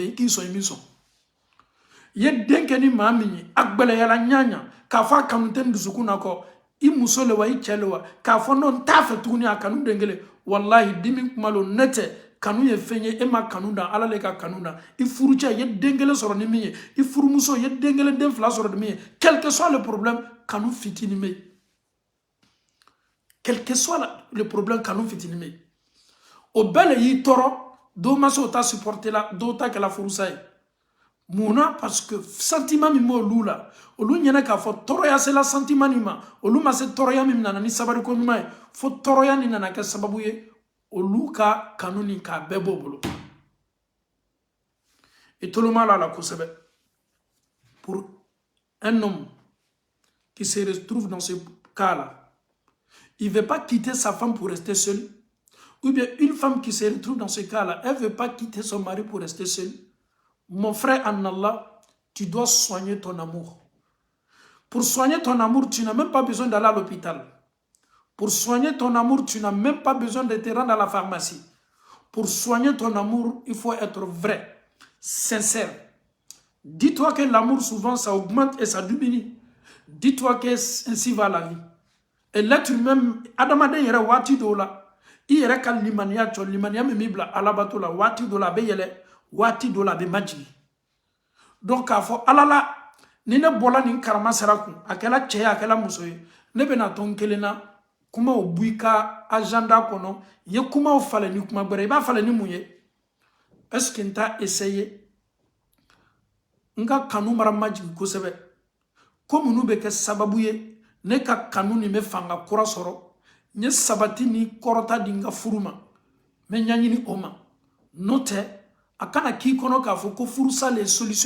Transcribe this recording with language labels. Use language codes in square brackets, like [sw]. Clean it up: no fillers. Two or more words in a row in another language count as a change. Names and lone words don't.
[bm] yen i k'i sɔn i min sɔn i ye den kɛ ni maa min ye a gbɛlɛyala ɲaɲa k'a fɔ a kanu tɛ n dusukun na kɔ i muso le wa i cɛ le wa k'a fɔ non n t'a fɛ tuguni a kanu den kelen walahi dimi kuma lo ne tɛ kanu ye fɛn ye e ma kanu dan ala le ka kanu dan i furucɛ i ye den kelen sɔrɔ ni min ye i furumuso i ye den kelen den fila sɔrɔ ni min ye [fr] quel que soit le problème [bm] kanu fitinin bɛ yen [fr] quel que soit le problème [bm] kanu fitinin bɛ yen o bɛɛ le y'i tɔɔrɔ dɔw ma se o ta supporter la dɔw ta kɛla furusa ye mun na [fr] parce que sentiment [bm] min b'olu la olu ɲɛna k'a fɔ tɔɔrɔya sela sentiment nin ma olu ma se tɔɔrɔya min nana ni sabariko ɲuman ye fo tɔɔrɔya nin nana kɛ sababu ye olu ka kanu nin k'a bɛɛ b'o bolo i toloma la kosɛbɛ [fr] pour un homme qui se retrouve dans ce cas-là, il ne veut pas quitter sa femme pour rester seule, ou bien une femme qui se retrouve dans ce cas-là, elle ne veut pas quitter son mari pour rester seule. Mon frère en Allah, tu dois soigner ton amour. Pour soigner ton amour, tu n'as même pas besoin d'aller à l'hôpital. Pour soigner ton amour, tu n'as même pas besoin de te rendre à la pharmacie. Pour soigner ton amour, il faut être vrai, sincère. Dis-toi que l'amour, souvent, ça augmente et ça diminue. Dis-toi que ainsi va la vie. Et l'être humain, [bm] adamaden yɛrɛ waati dɔw la, i yɛrɛ ka limaniya cɔ limaniya min b'i bila alabato la waati dɔw la a bɛ yɛlɛ waati dɔw la a bɛ majigi. Donc k'a fɔ ala la ni ne bɔla nin karama sira kun a kɛla cɛ ye a kɛla muso ye ne bɛna to n kelen na kumaw bɔ i ka agenda kɔnɔ i ye kumaw falen ni kuma gbɛrɛ i b'a falen ni mun ye [fr] est-ce que [bm] n t'a essayer n ka kanu mara majigi kosɛbɛ ko minnu bɛ kɛ sababu ye ne ka kanu nin bɛ fanga kura sɔrɔ n ye sabati ni kɔrɔta di n ka furu ma n bɛ ɲɛɲini o ma n'o tɛ a kana k'i kɔnɔ k'a fɔ ko furusa le ye solution ye